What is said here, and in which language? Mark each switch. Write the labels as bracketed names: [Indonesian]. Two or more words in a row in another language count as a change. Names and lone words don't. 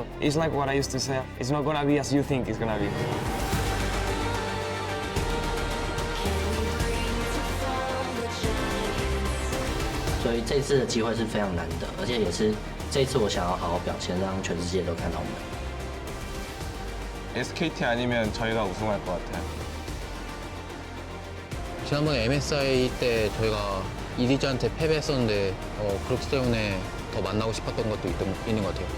[English] It's like what I used to say. It's not gonna be as you think it's gonna be. [Chinese] 所以这次的机会是非常难得，而且也是这次我想要好好表现，让全世界都看到我们。 [Korean] SKT 아니면 저희가 우승할 것 같아요. 지난번 MSI 때 저희가 이디즈한테 패배했었는데 그렇기 때문에 더 만나고 싶었던 것도 있는 것 같아요.